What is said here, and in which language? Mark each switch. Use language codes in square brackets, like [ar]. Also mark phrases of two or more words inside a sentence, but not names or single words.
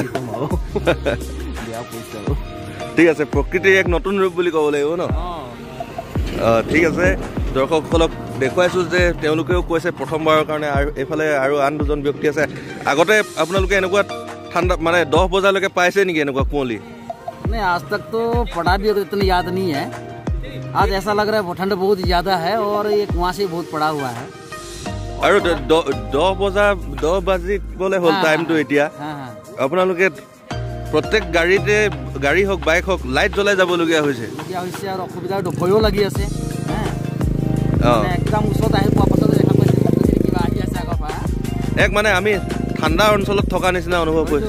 [as] বেয়া পৰিছে আৰু ঠিক আছে, প্ৰকৃতিৰ এক নতুন ৰূপ বুলি ক'ব লাগিব ন? ঠিক আছে, দৰ্শকসকলক দেখুৱাইছোঁ যে তেওঁলোকেও কৈছে প্ৰথমবাৰৰ কাৰণে। আৰু এইফালে আৰু আন দুজন ব্যক্তি আছে। আগতে আপোনালোকে এনেকুৱা ঠাণ্ডা মানে 10 বজালৈকে পাইছে নেকি এনেকুৱা কুঁৱলী? [hi] नहीं, आज तक तो पड़ा भी तो इतना याद नहीं है। आज ऐसा लग रहा है ठंड बहुत ज़्यादा है और ये कुआं से बहुत पड़ा हुआ है। [as] और 10 বাজিবলৈ হ'ল টাইমটো এতিয়া আপোনালোকে প্ৰত্যেক গাড়ী হওক বাইক হওক লাইট জ্বলাই যাবলগীয়া হৈছে আৰু অসুবিধা ভয়ো লাগি আছে। একদম ওচৰত আহি পোৱা পাছত দেখা পাইছে কিবা আহি আছে আগৰ পৰা। এক মানে আমি ঠাণ্ডা অঞ্চলত থকা নিচিনা অনুভৱ হৈছে,